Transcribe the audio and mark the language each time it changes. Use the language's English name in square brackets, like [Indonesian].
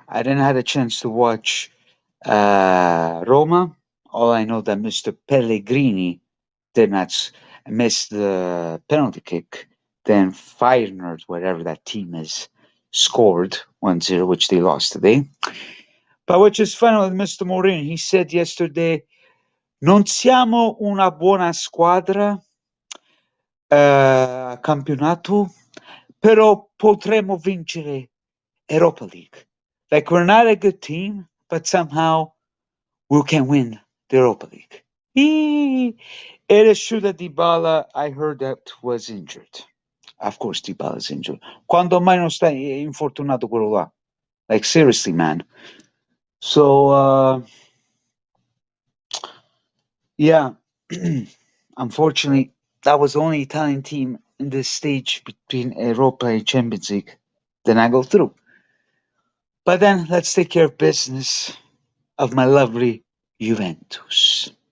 [English] I didn't have a chance to watch Roma. All I know that Mr. Pellegrini did not miss the penalty kick. Then Feyenoord, whatever that team is, scored 1-0, which they lost today. But which is funny with Mr. Mourinho. He said yesterday, [Italian] non siamo una buona squadra campionato, però potremo vincere Europa League. [English] Like we're not a good team, but somehow we can win the Europa League. It is true that Dybala, I heard that was injured. Of course, Dybala is injured. [Italian] Quando mai non sta infortunato quello là? [English] Like seriously, man. So yeah, unfortunately, that was the only Italian team in this stage between Europa and Champions League. Then I go through. But then let's take care of business of my lovely Juventus.